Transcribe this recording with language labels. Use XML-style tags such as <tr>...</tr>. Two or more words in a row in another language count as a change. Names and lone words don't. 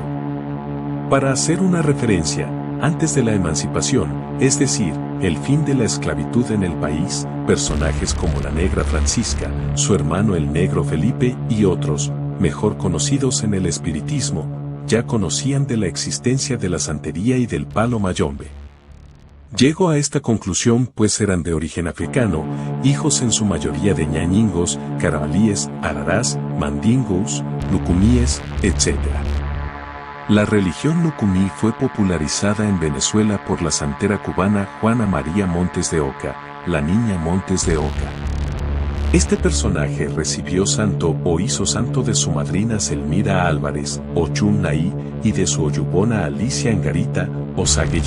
<es>Para hacer una referencia, antes de la emancipación, es decir, el fin de la esclavitud en el país, personajes como la Negra Francisca, su hermano el Negro Felipe y otros, mejor conocidos en el espiritismo, ya conocían de la existencia de la santería y del palo mayombe. Llego a esta conclusión pues eran de origen africano, hijos en su mayoría de ñañingos, carabalíes, ararás, mandingos, lucumíes, etc. La religión lucumí fue popularizada en Venezuela por la santera cubana Juana María Montes de Oca, la Niña Montes de Oca. Este personaje recibió santo o hizo santo de su madrina Selmira Álvarez, Ochun Naí, y de su oyubona Alicia Engarita, Osagueye.</es>